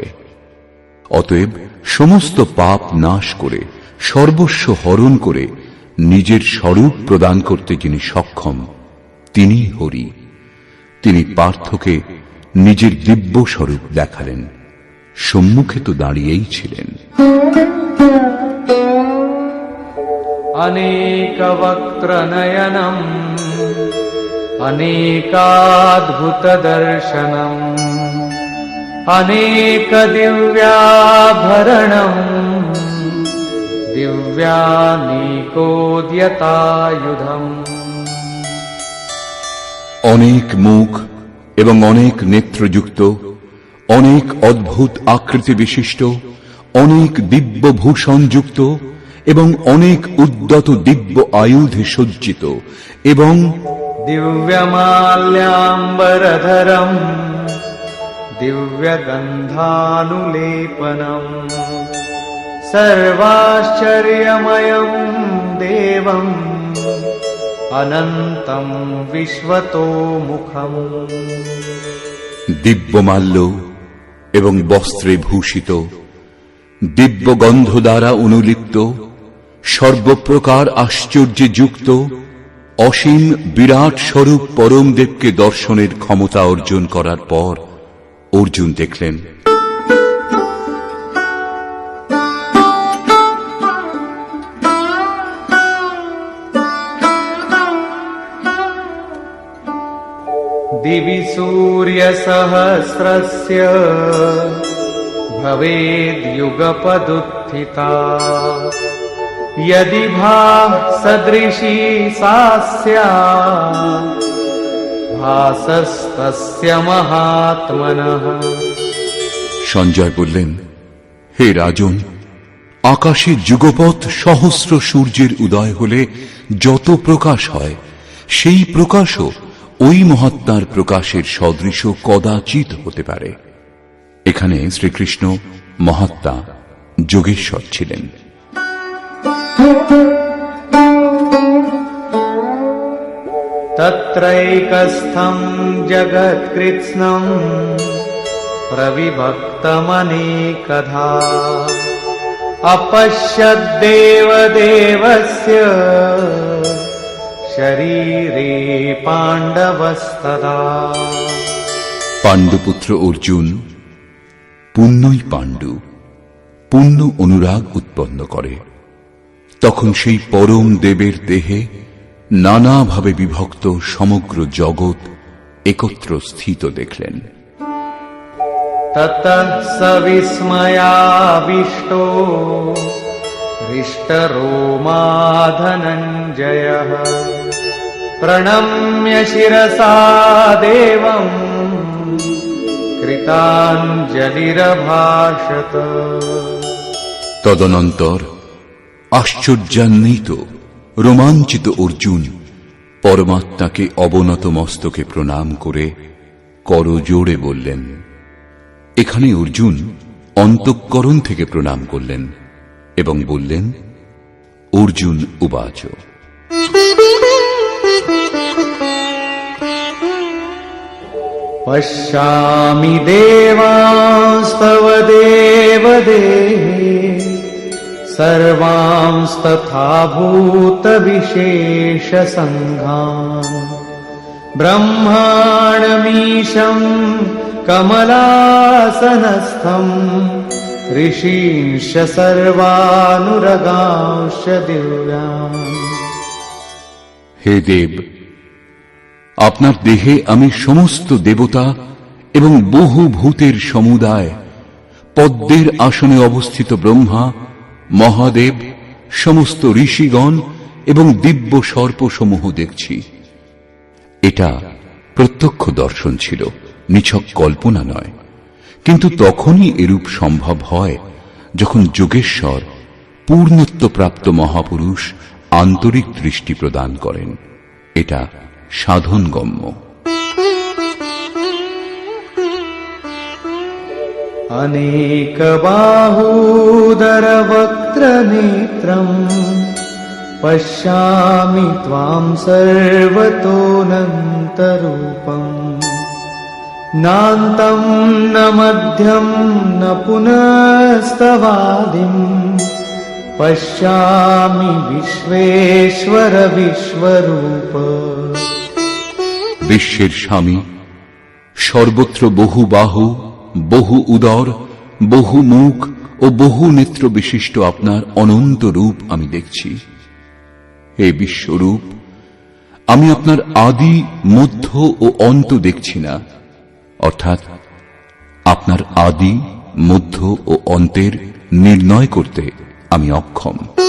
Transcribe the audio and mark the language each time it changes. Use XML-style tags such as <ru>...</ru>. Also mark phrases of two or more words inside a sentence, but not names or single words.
<bn>অতএব সমস্ত পাপ নাশ করে সর্বস্ব হরণ করে নিজের স্বরূপ প্রদান করতে যিনি সক্ষম, তিনি হরি। তিনি পার্থকে নিজের দিব্য স্বরূপ দেখালেন। সম্মুখে তো দাঁড়িয়েই ছিলেন।</bn> <sa>अनेकवक्त्रनयनम् अनेकाद्भुतदर्शनम् अनेकदिव्याभरणम् दिव्यानेकोद्यतायुधम्।</sa> <bn>অনেক মুখ এবং অনেক নেত্রযুক্ত, অনেক অদ্ভুত আকৃতি বিশিষ্ট, অনেক দিব্য ভূষণযুক্ত এবং অনেক উদ্যত দিব্য আয়ুধে সজ্জিত এবং</bn> <sa>दिव्यमाल्याम्बरधरम् दिव्यगन्धानुलेपनम् सर्वाश्चर्यमयम् देवम् अनन्तम् विश्वतोमुखम्</sa> <bn>দিব্যমাল্য এবং বস্ত্রে ভূষিত, দিব্য গন্ধ দ্বারা অনুলিপ্ত, সর্বপ্রকার আশ্চর্যে যুক্ত, অসীম বিরাট স্বরূপ পরমদেবকে দর্শনের ক্ষমতা অর্জন করার পর অর্জুন দেখলেন</bn> <sa>दिवि सूर्यसहस्रस्य भवेद्युगपदुत्थिता यदि भासदृशी सा स्यात् भासस्तस्य महात्मनः।</sa> <bn>সঞ্জয় বললেন, হে রাজন, আকাশে যুগপৎ সহস্র সূর্যের উদয় হলে যত প্রকাশ হয়, সেই প্রকাশও ওই মহাত্মার প্রকাশের সদৃশ কদাচিৎ হতে পারে। এখানে শ্রীকৃষ্ণ মহাত্মা যোগেশ্বর ছিলেন।</bn> <sa>तत्रैकस्थम् जगत्कृत्स्नम् प्रविभक्तमनेकधा अपश्यद्देवदेवस्य शरीरे पाण्डवस्तदा।</sa> <bn>পাণ্ডুপুত্র অর্জুন পুণ্যই পাণ্ডু, পুণ্য অনুরাগ উৎপন্ন করে। তখন সেই পরম দেবের দেহে নানাভাবে বিভক্ত সমগ্র জগৎ একত্র স্থিত দেখলেন।</bn> <sa>ततः स विस्मयाविष्टो हृष्टरोमा धनञ्जयः प्रणम्य शिरसा देवम् कृताञ्जलिरभाषत।</sa> <bn>তদনন্তর আশ্চর্যান্বিত রোমাঞ্চিত অর্জুন পরমাত্মাকে অবনত মস্তকে প্রণাম করে করজোড়ে বললেন। এখানে অর্জুন অন্তঃকরণ থেকে প্রণাম করলেন এবং বললেন, অর্জুন উবাচ</bn> <sa>पश्यामि देवांस्तव देवदेहे सर्वांस्तथा भूतविशेषसङ्घान् ब्रह्माणमीशम् कमलासनस्थम् ऋषींश्च सर्वानुरगांश्च दिव्यान्।</sa> <bn>হে দেব, আপনার দেহে আমি সমস্ত দেবতা এবং বহু ভূতের সমুদায়, পদ্মের আসনে অবস্থিত ব্রহ্মা, মহাদেব, সমস্ত ঋষিগণ এবং দিব্য সর্পসমূহ দেখছি। এটা প্রত্যক্ষ দর্শন ছিল, নিছক কল্পনা নয়। কিন্তু তখনই এরূপ সম্ভব হয় যখন যোগেশ্বর পূর্ণত্বপ্রাপ্ত মহাপুরুষ আন্তরিক দৃষ্টি প্রদান করেন। এটা সাধনগম্য।</bn> <sa>अनेकबाहूदरवक्त्रनेत्रम् पश्यामि त्वाम् सर्वतोऽनन्तरूपम् नान्तम् न मध्यम् न पुनस्तवादिम् पश्यामि विश्वेश्वर विश्वरूप।</sa> <bn>বিশ্বের স্বামী, সর্বত্র বহু বাহু, বহু উদর, বহু মুখ ও বহু নেত্র বিশিষ্ট আপনার অনন্ত রূপ আমি দেখছি। হে বিশ্বরূপ, আমি আপনার আদি, মধ্য ও অন্ত দেখছি না, অর্থাৎ আপনার আদি, মধ্য ও অন্তের নির্ণয় করতে আমি অক্ষম।</bn>